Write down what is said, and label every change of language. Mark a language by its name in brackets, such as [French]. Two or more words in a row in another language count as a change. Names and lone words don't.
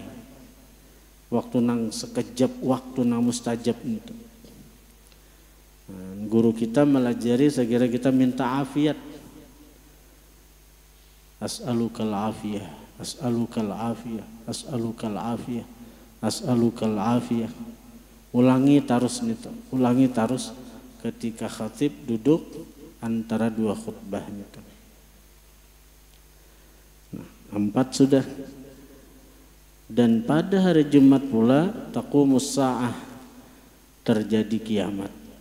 [Banjar] Waktu nang sekejap, waktu nang mustajab itu. Guru kita melajari, sekira kita minta afiat. [Arabic] أسألك العافية، أسألك العافية، أسألك العافية، أسألك العافية. [Banjar] Ulangi terus itu, ulangi terus ketika khatib duduk antara dua khutbah itu. Nah, 4 sudah. Dan pada hari Jumat pula [Arabic] تقوم الساعة, [Banjar] terjadi kiamat.